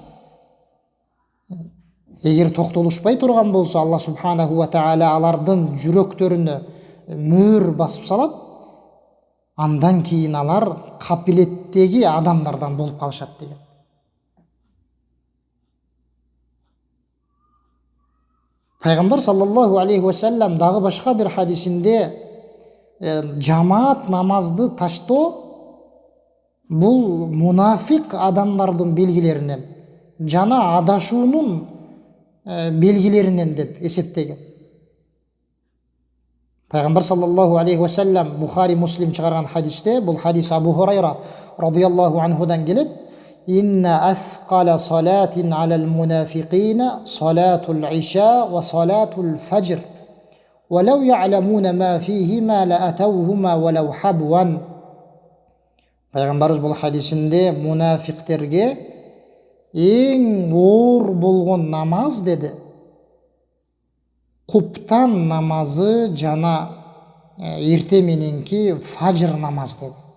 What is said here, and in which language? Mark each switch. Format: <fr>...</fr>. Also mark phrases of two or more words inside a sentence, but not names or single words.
<ky>Эгер токтолушпай турган болсо, Аллах</ky> <ar>سبحانه وتعالى</ar> <ky>алардын жүрөктөрүнө мөр басып салат. Андан кийин алар капилеттеги адамдардан болуп калышат деген. Пайгамбар</ky> <ar>صلى الله عليه وسلم</ar> <ky>дагы башка бир хадисинде жамаат намазды таштоо Бул мунафик адамдардын белгилеринен жана адашуунун белгилеринен деп эсептеген. Пайгамбар</ky> <ar>صلى الله عليه وسلم</ar> <ky>Бухари, Муслим чыгарган хадисте, бул хадис Абу Хурайра</ky> <ar>رضي الله عنهдан</ar> <ky>келет.</ky> <ar>إن أثقل صلاة على المنافقين صلاة العشاء وصلاة الفجر. وَلَوْ يَعْلَمُونَ مَا فِيهِمَا لَأَتَوْهُمَا وَلَوْ حَبْوًا.</ar> <ky>Пайгамбарыбыз бул хадисинде мунафиктерге эң оор болгон намаз деди куптан намазы жана эрте мененки фажр намаз деди.</ky>